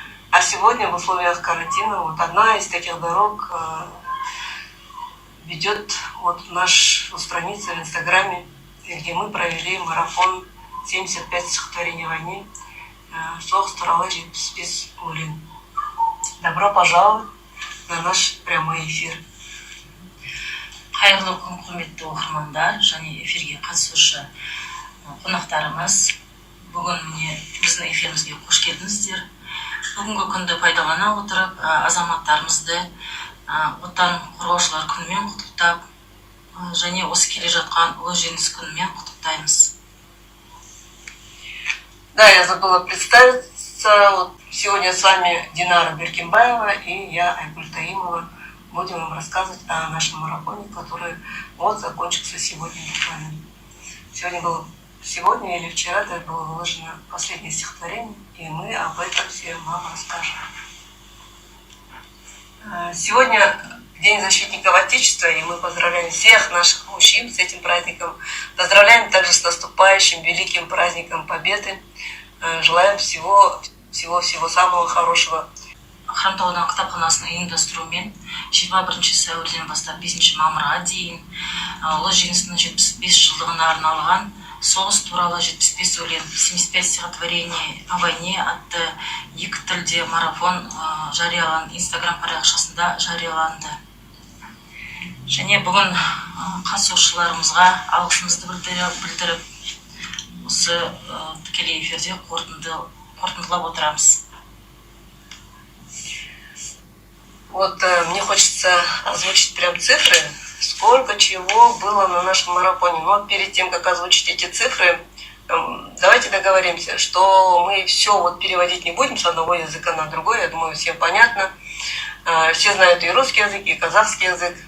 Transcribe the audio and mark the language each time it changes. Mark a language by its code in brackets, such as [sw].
[ru] А сегодня в условиях карантина вот одна из таких дорог ведет вот нашу страницу в Инстаграме, где мы провели марафон 75 стихотворений о войне. [kk] Соғыс туралы 75 өлең. [ru] Добро пожаловать на наш прямой эфир. [kk] Қайырлы күн, құрметті оқырмандар және эфирге қатысушы қонақтарымыз. Бүгін міне біздің эфирімізге қош келдіңіздер. Бүгінгі күнді пайдалана отырып, азаматтарымызды отан қорғаушылар күнімен құттықтап, және осы келе жатқан ұлы жеңіс күнімен құттықтаймыз. [ru] Да, я забыла представиться. Вот сегодня с вами Динара Беркимбаева и я, Айгуль Таимова. Будем вам рассказывать о нашем марафоне, который вот закончился сегодня буквально. Сегодня или вчера было выложено последнее стихотворение, и мы об этом всем вам расскажем. Сегодня День защитников Отечества, и мы поздравляем всех наших мужчин с этим праздником. Поздравляем также с наступающим великим праздником Победы. Желаем всего самого хорошего. [kk] Хромтаудан кітапханасының ұйымдастыруымен 21 сәуірден бастап 5 мамырға дейін ұлы жеңістің 75 жылдығына арналған соғыс туралы 75 өлең [ru] 75 стихотворений о войне [kk] атты екі тілде марафон жарияланды, Инстаграм парақшасында жарияланды. Және бүгін қатысушыларымызға алғысымызды білдіріп, осы тікелей эфирде қорытындылап отырамыз. [ru] Вот мне хочется озвучить прям цифры, сколько чего было на нашем марафоне. Но перед тем, как озвучить эти цифры, давайте договоримся, что мы все вот переводить не будем с одного языка на другой. Я думаю, всем понятно. Все знают и русский язык, и казахский язык.